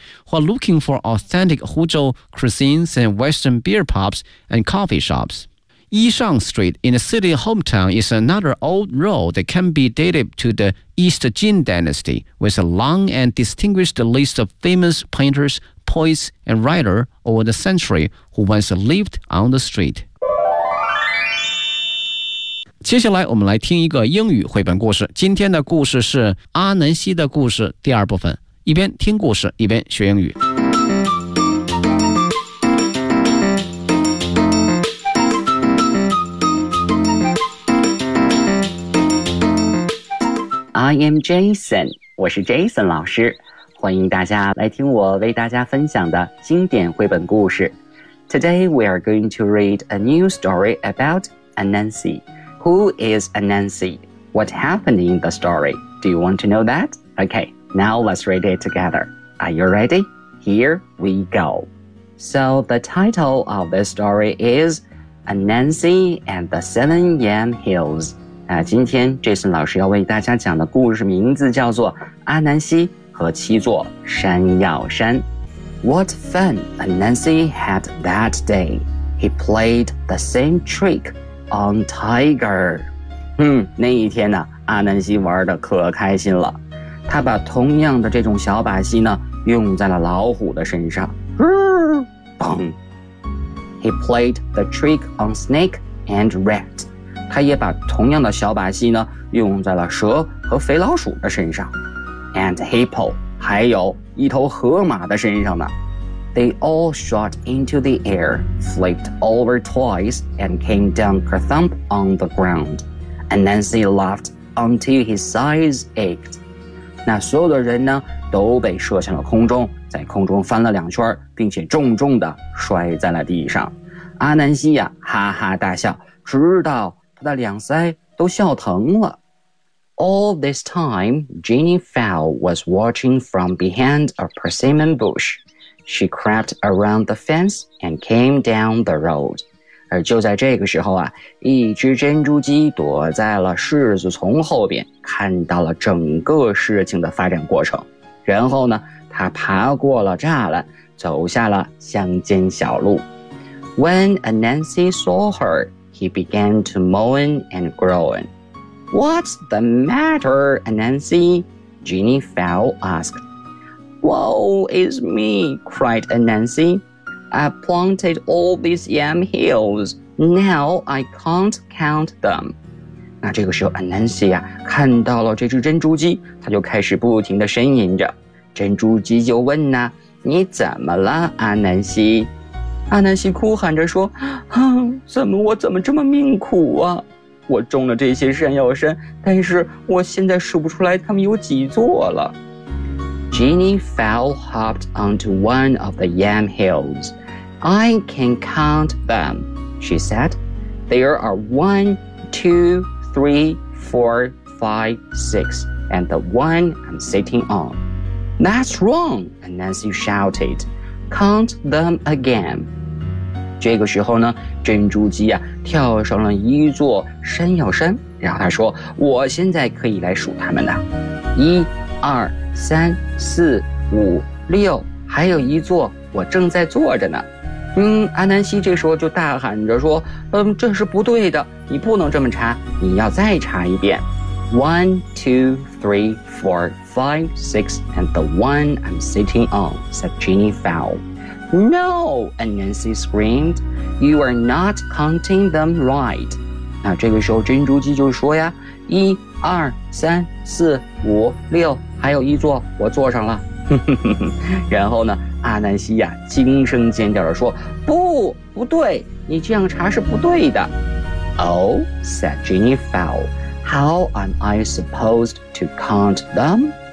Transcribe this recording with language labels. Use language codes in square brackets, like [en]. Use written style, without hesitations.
[en] While looking for authentic Huzhou cuisines and Western beer pubs and coffee shops,Yishang Street in the city hometown is another old road that can be dated to the East Jin Dynasty with a long and distinguished list of famous painters, poets, and writers over the century who once lived on the street. [zh] 接下来我们来听一个英语绘本故事。今天的故事是阿南西的故事第二部分。一边听故事，一边学英语。 [en] I am Jason, [zh] 我是 Jason 老师，欢迎大家来听我为大家分享的经典绘本故事。 [en] Today we are going to read a new story about Anansi. Who is Anansi? What happened in the story? Do you want to know that? Okay, now let's read it together. Are you ready? Here we go. So the title of this story is Anansi and the Seven Yam Hills. [zh] 今天 Jason 老师要为大家讲的故事名字叫做阿南西和七座山药山。 [en] What fun Anansi had that day. He played the same trick on Tiger. [zh] 那一天呢，阿南西玩得可开心了。他把同样的这种小把戏呢用在了老虎的身上。嘣。 [en] He played the trick on Snake and Rat. [zh] 他也把同样的小把戏呢用在了蛇和肥老鼠的身上 [en] and hippo [zh] 还有一头河马的身上呢 [en] They all shot into the air flipped over twice and came down kerthump on the ground and Nancy laughed until his sides ached [zh] 那所有的人呢都被射向了空中在空中翻了两圈并且重重地摔在了地上阿南西呀哈哈大笑直到他的两腮都笑疼了。 [en] All this time, Jenny Fowl was watching from behind a persimmon bush. She crept around the fence and came down the road. [zh] 而就在这个时候啊，一只珍珠鸡躲在了柿子丛后边，看到了整个事情的发展过程。然后呢，它爬过了栅栏，走下了乡间小路。 [en] When Anansi saw her,He began to moan and groan. What's the matter, Anansi? Jenny Fowl asked. Woe is me, cried Anansi. I've planted all these yam hills. Now I can't count them. [zh] 那这个时候 Anansi 啊看到了这只珍珠鸡他就开始不停地呻吟着。珍珠鸡就问呢、啊、你怎么了 Anansi? 阿南西哭喊着说怎么这么命苦啊我种了这些山药山但是我现在数不出来他们有几座了。 [en] Jenny fell hopped onto one of the yam hills. I can count them, she said. There are 1, 2, 3, 4, 5, 6, and the one I'm sitting on. That's wrong, Nancy shouted. Count them again. [zh] 这个时候呢，珍珠鸡啊跳上了一座山药山，然后他说，我现在可以来数他们了。 1, 2, 3, 4, 5, 6，还有一座我正在坐着呢。阿南西这时候就大喊着说，这是不对的，你不能这么查，你要再查一遍。 [en] 1, 2, 3, 4, 5, 6, and the one I'm sitting on, said Jenny Fowl. No, Nancy screamed, you are not counting them right. [zh] 那这个时候珍珠鸡就说呀，1, 2, 3, 4, 5, 6，还有一座我坐上了。然后呢，阿南西呀，惊声尖叫地说，不，不对，你这样查是不对的。 [en] Oh, said Jenny Fowl. How am I supposed to count them?